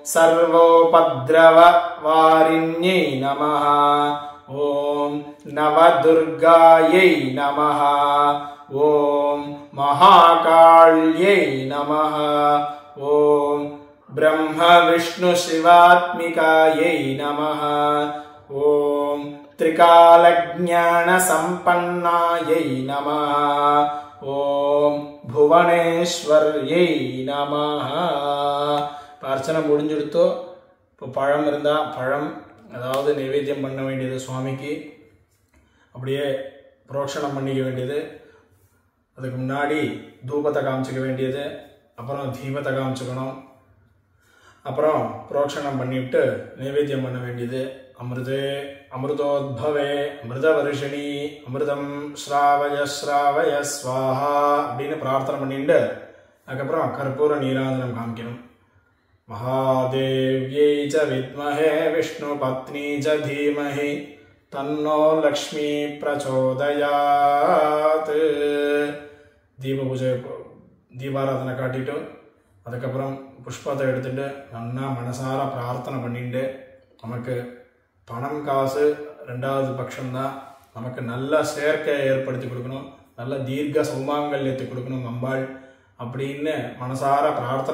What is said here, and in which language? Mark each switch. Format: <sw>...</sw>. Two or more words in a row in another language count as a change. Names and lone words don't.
<sa>सर्वोपद्रववारिण्यै नमः ॐ नवदुर्गायै नमः ॐ महाकाल्यै नमः ॐ ब्रह्मविष्णुशिवात्मिकायै नमः ॐ त्रिकालज्ञानसम्पन्नायै नमः ॐ भुवनेश्वर्यै नमः</sa> <ta>अर्चना முடிஞ்சிடுதோ இப்போ பழம் இருந்தா பழம் அதாவது நைவேத்தியம் பண்ண வேண்டியது சுவாமிக்கு அப்படியே புரோக்ஷணம் பண்ணிக்க வேண்டியது அதுக்கு முன்னாடி தூபத்தை காமிச்சிக்க வேண்டியது அப்புறம் தீபத்தை காமிச்சுக்கணும் அப்புறம் புரோக்ஷணம் பண்ணிவிட்டு நைவேத்தியம் பண்ண வேண்டியது</ta> <sa>अमृते अमृतोद्भवे अमृतवर्षिणि अमृतं स्रावय स्रावय स्वाहा</sa> <ta>அப்படின்னு பிரார்த்தனை பண்ணிட்டு அதுக்கப்புறம் கற்பூர நீராஜனம் காமிக்கணும்</ta> <sa>महादेव्यै च विद्महे विष्णुपत्नी च धीमहि तन्नो लक्ष्मी प्रचोदयात् दीप पूजा</sa> <ta>दीपाराधனை காட்டிட்டு அதுக்கப்புறம் புஷ்பத்தை எடுத்துட்டு நல்லா மனசார பிரார்த்தனை பண்ணிட்டு நமக்கு பணம் காசு ரெண்டாவது பட்சம்தான் நமக்கு நல்ல சேர்க்கையை ஏற்படுத்தி கொடுக்கணும் நல்ல தீர்க்க சௌமாங்கல்யத்தை கொடுக்கணும் அம்பாள் அப்படின்னு மனசார பிரார்த்தனை</ta>